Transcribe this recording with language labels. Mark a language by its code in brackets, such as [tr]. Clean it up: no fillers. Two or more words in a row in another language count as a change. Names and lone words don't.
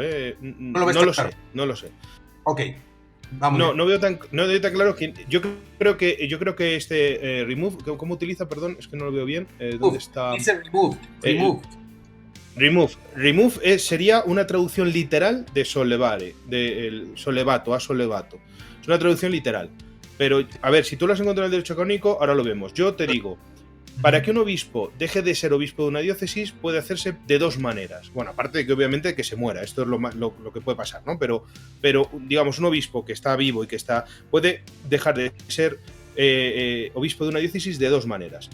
[es] No lo sé. Ok, vamos. No veo tan claro que yo creo que este remove, ¿cómo utiliza? Perdón, es que no lo veo bien. ¿Dónde está? Dice Remove sería una traducción literal de [it] sollevare, del sollevato a sollevato. [es] Es una traducción literal. Pero, a ver, si tú lo has encontrado en el derecho canónico, ahora lo vemos. Yo te digo, para que un obispo deje de ser obispo de una diócesis, puede hacerse de dos maneras. Bueno, aparte de que obviamente que se muera, esto es lo que puede pasar, ¿no? Pero, digamos, un obispo que está vivo y que puede dejar de ser obispo de una diócesis de dos maneras.